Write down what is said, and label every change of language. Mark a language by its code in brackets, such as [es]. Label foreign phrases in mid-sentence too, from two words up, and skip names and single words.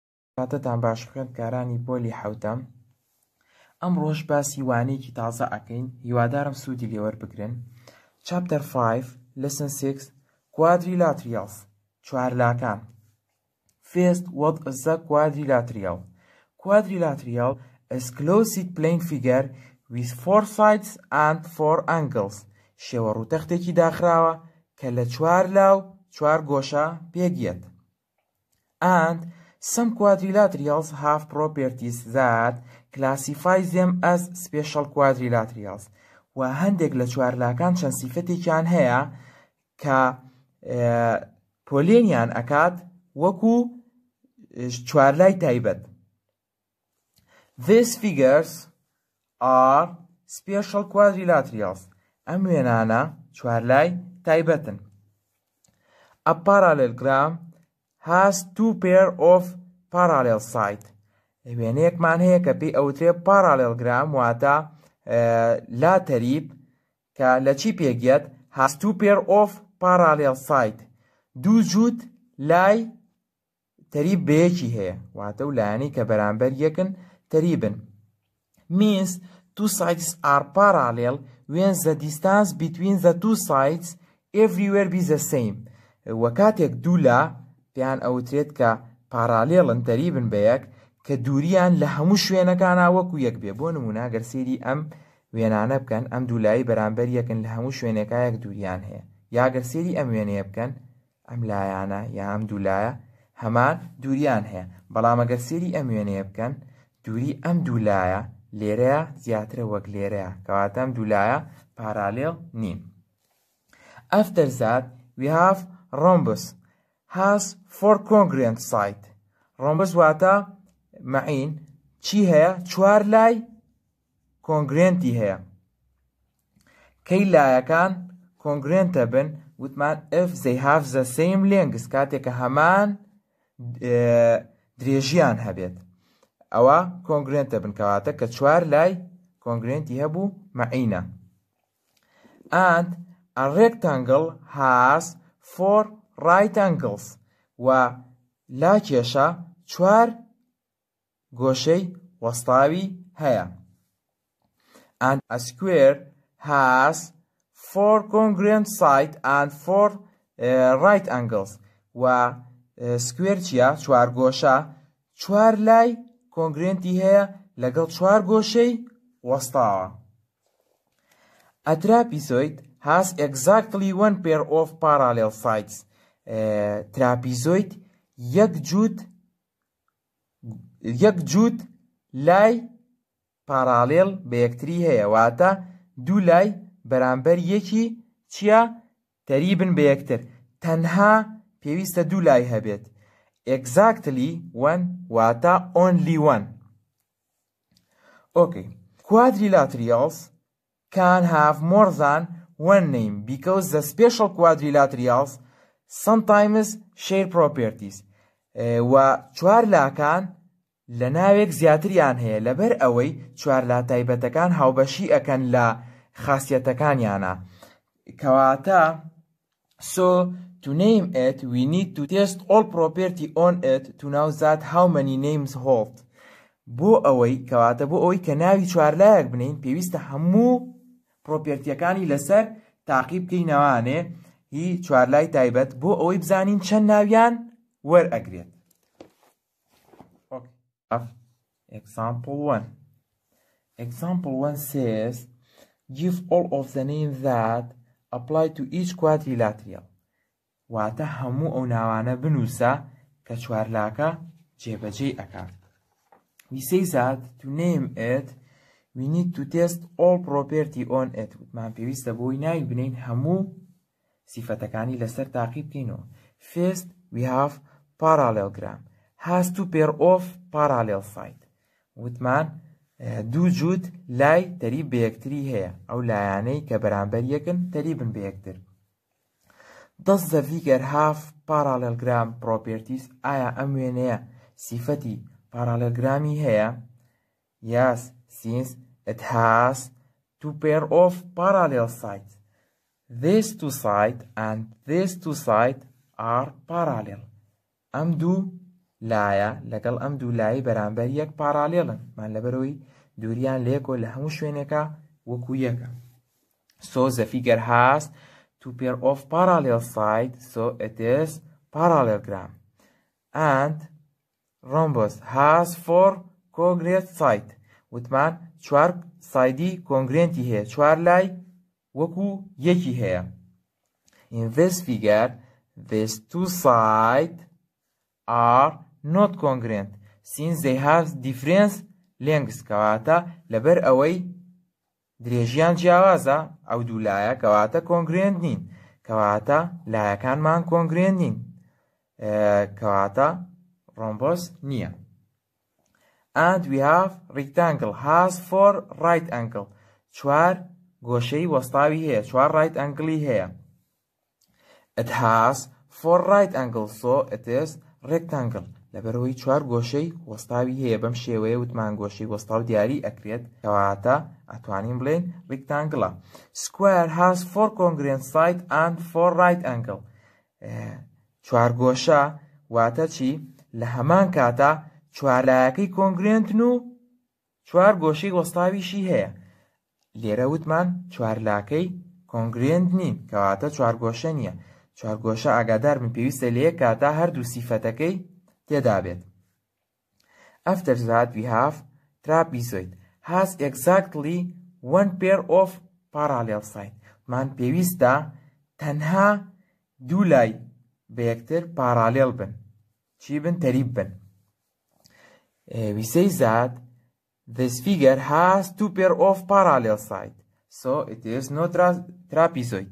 [ckb] کاتتان باش خوێندکارانی پۆلی حەوتەم. ئەمڕۆژ باسی وانەیەکی تازە ئەکەین، هیوادارم سوودی لێوەربگرن. [en] Chapter 5 Lesson 6 Quadrilaterals چوارلاکان. First, what is a quadrilateral? Quadrilateral is closed plane figure with 4 sides and 4 angles. [ckb] شێوە ڕووتەختێکی داخراوە کە لە 4 لاو 4 گۆشە پێگیێت. [en] And some quadrilaterals have properties that classify them as special quadrilaterals. [ckb] و هەندێک لە چوارلاکان چەند سیفەتێکیان هەیە کە پۆلێنیان ئەکات وەکو چوارلای تایبەت. [en] These figures are special quadrilaterals. [ckb] ئەم وێنانە چوارلای تایبەتن. [en] A parallelogram has 2 pair of parallel sides. [ckb] وێنەیەکمان هەیە کە پێی ئەوترێ parallelogram واتە لا تەریب کە لە چی پێگێت؟ [en] has 2 pair of parallel sides. [ckb] دوو جووت لای تەریب بەیەکی هەیە واتە و لایەنەی کە بەرامبەر یەکن تەریبن. [en] Means 2 sides are parallel when the distance between the 2 sides everywhere be the same. [ckb] و کاتێک دوو لا پێیان ئەوترێت کە پارالێڵن تەریبن بە یەک کە دووریان لە هەموو شوێنەکانە وەکو یەک بێ. بۆ نمونە گەر سەیری ئەم وێنانە بکەن، ئەم دوولایی بەرامبەر یەکن لە هەموو شوێنەکە یەک دووریان هەیە. یا گەر سەیری ئەم وێنەیە بکەن، ئەم لایانە یا ئەم دوولایە هەمان دووریان هەیە. بەڵام ئەگەر سەیری ئەم وێنەیە بکەن، دووری ئەم دوولایە لێرەیە زیاترە وەک لێرەیە کەواتە ئەم دوولایە پارالێڵ نین. [en] After that we have rhombus has 4 congruent sides. [ckb] rhombus واتە معین چی هەیە؟ 4 لای کۆنگرێنتی هەیە. کەی لایەکان کۆنگرێنتە بن؟ [en] وتمان if they have the same length، [ckb] کاتێکە هەمان درێژیان هەبێت ئەوە کۆنگرێنتە بن کەواتە کە 4 لای کۆنگرێنتی هەبوو معینە. [en] And a rectangle has 4 right angles. [ckb] و لا کێشە 4 گۆشەی وەستاوی هەیە. [en] And a square has 4 congruent sides and 4 right angles. [ckb] و سکوێر چیە؟ 4 گۆشە 4 لای کۆنگرێنتی هەیە لەگەڵ 4 گۆشەی وەستاوە. [en] A trapezoid has exactly 1 pair of parallel sides. [ckb] تراپیزۆید یەک جووت لای پارالێڵ بە یەکتری هەیە واتە دوو لای بەرامبەر یەکی چییە؟ تەریبن بە یەکتر. تەنها پێویستە دوو لای هەبێت. [en] Exactly 1 واتە only 1. Okay. Quadrilaterals can have more than one name because the special quadrilaterals sometimes share properties. [ckb] و چوارلاکان لە ناوێک زیاتریان هەیە لەبەر ئەوەی چوارلا تایبەتەکان هاوبەشی ئەکەن لە خاسیەتەکانیانە. [en] کەواتە so to name it we need to test all property on it to know that how many names hold. [ckb] بۆ ئەوەی کەواتە بۆ ئەوەی کە ناوی چوارلایەک بنین پێویستە هەموو پرۆپێرتیەکانی لەسەر تاقیب بکەینەوانێ هی چوارلای تایبەت بۆ ئەوەی بزانین چەند ناویان وەرئەگرێت. [en] Example 1. Example 1 says give all of the names that apply to each quadrilateral. [ckb] واتە هەموو ئەو ناوانە بنووسە کە چوارلاکە جێبەجێی ئەکات. [en] We say that to name it we need to test all property on it. [ckb] وتمان پێویستە بۆی ناوی بنین هەموو سیفەتەکانی لەسەر تاقیب بکەینەوە. [en] First we have parallelogram has 2 pair of parallel sides. [ckb] وتمان دوو جووت لای تەریب بە یەکتری هەیە ئەو لایانەی کە بەرامبەر یەکن تەریبن بە یەکتر. [en] Does the figure have parallelogram properties? [ckb] ئایا ئەم وێنەیە سیفەتی parallelograمی هەیە؟ [en] Yes, since it has 2 pair of parallel sides. These 2 sides and these 2 sides are parallel. [ckb] ئەم دوو لایە لەگەڵ ئەم دوو لای بەرامبەر یەک پارالێڵن مان لەبەرەوەی دووریان لێکۆ لە هەموو شوێنێکە وەکو یەکە. [en] So the figure has two pair of parallel sides, so it is parallelogram. And rhombus has four congruent sides. [ckb] وتمان چوار سایدی کۆنگرێنتی هەیە، چوار لای وەکو یەکی هەیە. [en] In this figure, these two sides are not congruent since they have different lengths. [ckb] کەواتە لەبەر ئەوەی درێژیان جیاوازە ئەو دوو لایە کەواتە کۆنگرێنت نین، کەواتە لایەکانمان کۆنگرێنت نین، کەواتە ڕۆمبۆس نییە. [en] And we have rectangle has four right angle. [ckb] چوار گۆشەی وەستاوی هەیە، چوار [en] right angle [ckb] هەیە. [en] It has four right angles, so it is rectangle. [ckb] لەبەرەوەی چوار گۆشەی وەستاوی هەیە بەم شێوەیە وتمان گۆشەی وەستاو دیاری ئەکرێت، کەواتە ئەتوانین بڵێن rectangle. [en] Square has four congruent sides and four right angle. [ckb] چوار گۆشە واتە چی؟ لە هەمان کاتە چوار لایەکەی کۆنگرێنتن و چوار گۆشەی وەستاویشی هەیە. لێرە وتمان چوار لاکەی کۆنگرێنت نین، کەواتە چوار گۆشە نییە. چوار گۆشە ئاگادار من پێویستە لە یەک کاتە هەردوو سیفەتەکەی تێدا بێت. [en] After that we have trapezoid has exactly one pair of parallel sides. [ckb] مان پێویستە تەنها دوو لای بە یەکتر پارالێل بن، چی بن؟ تەریب بن. [en] We say that this figure has two pair of parallel sides, so it is not trapezoid.